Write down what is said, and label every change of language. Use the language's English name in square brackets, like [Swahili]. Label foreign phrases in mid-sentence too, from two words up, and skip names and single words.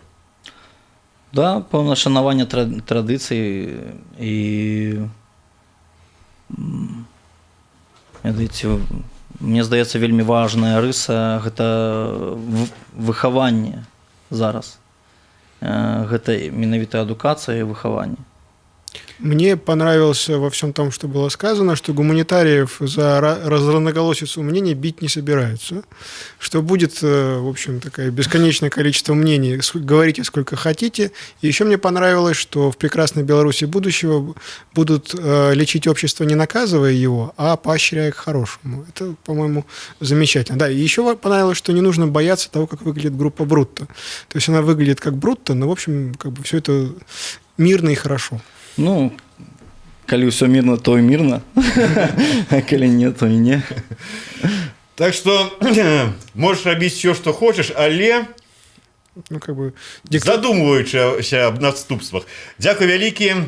[Belarusian] Да, пэўна шанаванне традыцый і мне здаецца, вельмі важная рыса гэта выхаванне зараз. Гэта менавіта адукацыя і выхаванне. [Russian] Мне понравилось во всем том, что было сказано, что гуманитариев за разноголосицу мнений бить не собираются, что будет, в общем, такое бесконечное количество мнений, говорите сколько хотите. И еще мне понравилось, что в прекрасной Беларуси будущего будут лечить общество, не наказывая его, а поощряя к хорошему. Это, по-моему, замечательно. Да, и еще понравилось, что не нужно бояться того, как выглядит группа Брутто. То есть она выглядит как Брутто, но, в общем, как бы все это мирно и хорошо. [Belarusian] Ну, калі ўсё мірна, то і мірна, а калі не, то і не. Так што можаш рабіць все, што хочаш, але [Russian] ну, как бы, [Belarusian] задумваючыся аб наступствах. Дзякуй вялікі.